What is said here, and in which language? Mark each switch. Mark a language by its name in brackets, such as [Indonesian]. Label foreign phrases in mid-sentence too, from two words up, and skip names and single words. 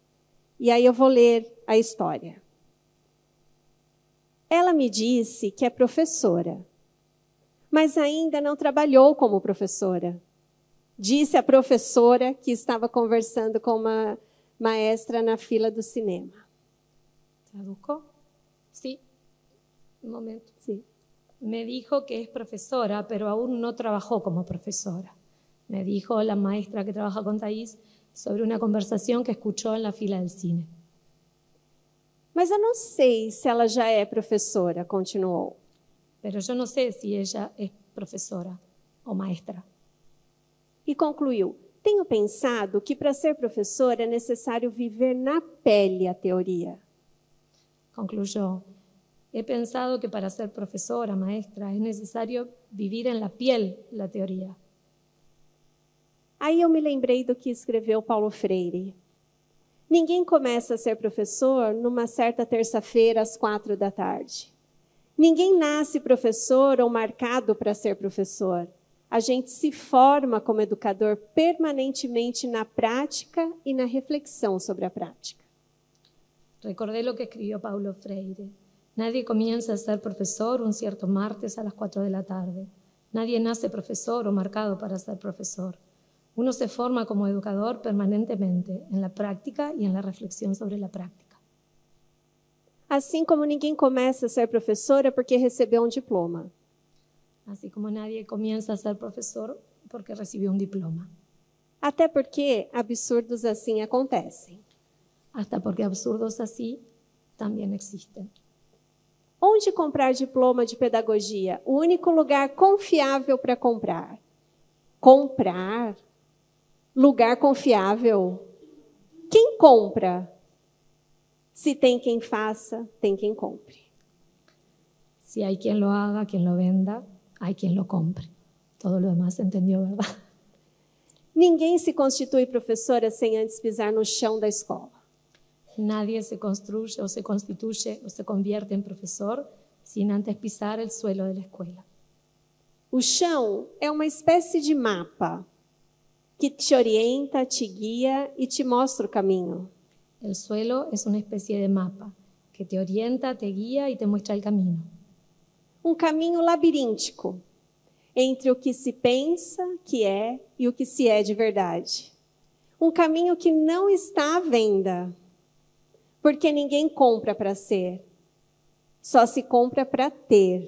[Portuguese] E aí eu vou ler a história. Ela me disse que é professora, mas ainda não trabalhou como professora. Disse a professora que estava conversando com uma maestra na fila do cinema. [Spanish] ¿Traduco? Sí. Un momento. Sí. Me dijo que es profesora, pero aún no trabajó como profesora. Me dijo la maestra que trabaja con Thaís sobre una conversación que escuchó en la fila del cine. [Portuguese] Mas eu não sei se ela já é professora, continuou. [Spanish] Pero yo no sé si ella es profesora o maestra. [Portuguese] E concluiu: tenho pensado que para ser professora é necessário viver na pele a teoria. [Spanish] Concluyó: he pensado que para ser profesora, maestra, es necesario vivir en la piel la teoría. [Portuguese] Aí eu me lembrei do que escreveu Paulo Freire. Ninguém começa a ser professor numa certa terça-feira às 16h. Ninguém nasce professor ou marcado para ser professor. A gente se forma como educador permanentemente na prática e na reflexão sobre a prática. [Spanish] Recordé lo que escribió Paulo Freire. Nadie comienza a ser profesor un cierto martes a las 4 de la tarde. Nadie nace profesor o marcado para ser profesor. Uno se forma como educador permanentemente en la práctica y en la reflexión sobre la práctica. [Portuguese] Assim como ninguém começa a ser professora porque recebeu um diploma. [Spanish] Así como nadie comienza a ser profesor porque recibió un diploma. [Portuguese] Até porque absurdos assim acontecem. [Spanish] Hasta porque absurdos así también existen. [Portuguese] Onde comprar diploma de pedagogia? O único lugar confiável para comprar. Comprar? Lugar confiável? Quem compra? Se tem quem faça, tem quem compre. [Spanish] Si hay quien lo haga, quien lo venda, hay quien lo compre. Todo lo demás se entendió, ¿verdad? [Portuguese] Ninguém se constitui professora sem antes pisar no chão da escola. [Spanish] Nadie se construye o se constituye o se convierte en profesor sin antes pisar el suelo de la escuela. [Portuguese] O chão é uma espécie de mapa que te orienta, te guia e te mostra o caminho. [Spanish] El suelo es una especie de mapa que te orienta, te guía y te muestra el camino. [Portuguese] Um caminho labiríntico entre o que se pensa que é e o que se é de verdade. Um caminho que não está à venda, porque ninguém compra para ser, só se compra para ter.